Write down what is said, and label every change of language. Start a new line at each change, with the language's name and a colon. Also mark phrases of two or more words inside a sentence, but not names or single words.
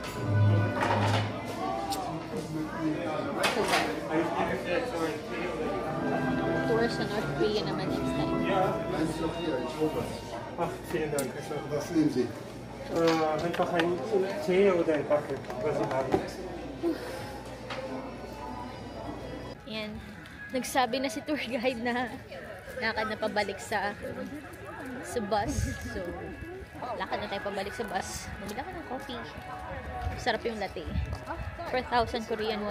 Filipino: Tour sa North Korea naman
English: next time.
German: Vielen Dank. Was nehmen Sie? Einfach ein Tee oder ein Kaffee, was Sie haben.
Filipino: Yan. Nagsabi na si tour guide na lakad na pabalik sa bus. So, lakad na tayo pabalik sa bus. Bumili ako ng coffee. Sarap yung latte. 4,000 Korean won.